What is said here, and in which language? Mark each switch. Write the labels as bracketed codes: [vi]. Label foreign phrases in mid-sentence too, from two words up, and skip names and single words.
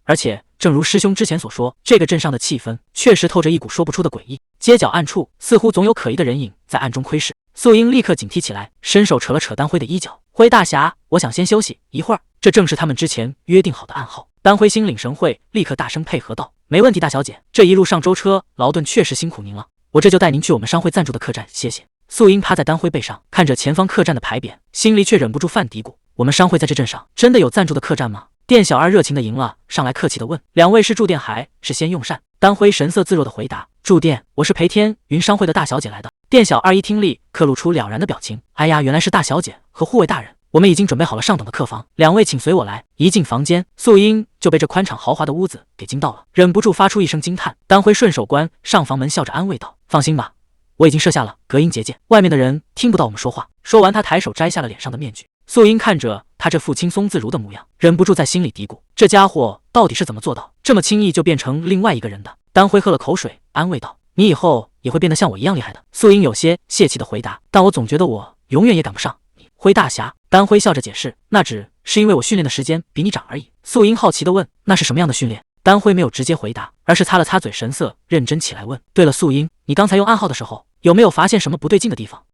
[zh] 而且正如師兄之前所說，這個鎮上的氣氛確實透着一股說不出的詭異，街角暗處似乎總有可疑的人影在暗中窺視。素英立刻警惕起來，伸手扯了扯丹輝的衣角：“輝大俠，我想先休息一會兒。” 這正是他們之前約定好的暗號。丹輝心領神會，立刻大聲配合道：“沒問題，大小姐，這一路上舟車勞頓確實辛苦您了，我這就帶您去我們商會贊助的客棧，謝謝。” 素英趴在丹輝背上，看着前方客棧的牌匾，心裡卻忍不住犯嘀咕：我們商會在這鎮上真的有贊助的客棧嗎？店小二熱情地迎了上來，客氣地問：“兩位是住店還是先用膳？” 丹輝神色自若地回答：“住店，我是裴天雲商會的大小姐來的。” 店小二一聽立刻露出了然的表情：“哎呀，原來是大小姐和護衛大人，我們已經準備好了上等的客房，兩位請隨我來。” 一進房間，素英就被這寬敞豪華的屋子給驚到了，忍不住發出一聲驚嘆。丹輝順手關上房門，笑着安慰道：“放心吧，我已經設下了隔音結界，外面的人聽不到我們說話。” 說完，他抬手摘下了臉上的面具。素英看着他這副輕鬆自如的模樣，忍不住在心裡嘀咕：這家伙到底是怎麼做到這麼輕易就變成另外一個人的？丹輝喝了口水，安慰道：“你以後也會變得像我一樣厲害的。” 素英有些泄氣的回答：“但我總覺得我永遠也趕不上你，輝大俠。” 丹輝笑着解釋：“那只是因為我訓練的時間比你長而已。” 素英好奇地問：“那是什麼樣的訓練？”丹輝沒有直接回答，而是擦了擦嘴，神色認真起來問：“對了，素英，你剛才用暗號的時候，有沒有發現什麼不對勁的地方？”